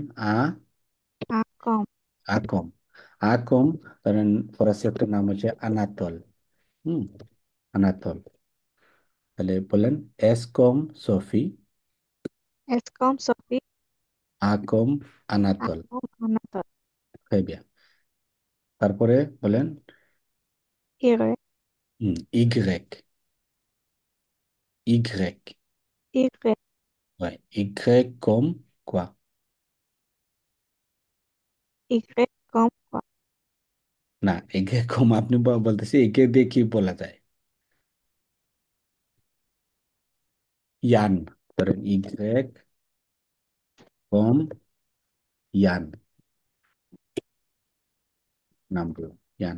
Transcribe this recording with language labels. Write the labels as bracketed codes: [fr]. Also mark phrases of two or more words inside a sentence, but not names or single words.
[fr] A comme A comme, A comme, [bn] ধরেন ফরাসি একটা নাম হচ্ছে আনাতল। হুম, আনাতল, তাহলে বলেন [fr] S comme Sophie, S comme Sophie A comme আ আনাতল, comme Anatole très bien। [bn] তারপরে বলেন [fr] ইরে ইগ্রেক, Y. ইরে Ouais. Y comme quoi? i grec comme quoi [bn] না, একে কম আপনি বলতেছি একে দিয়ে কি বলা যায়? ইয়ান। ধরেন [fr] i grec comme Yann, [bn] নামগুলো ইয়ান।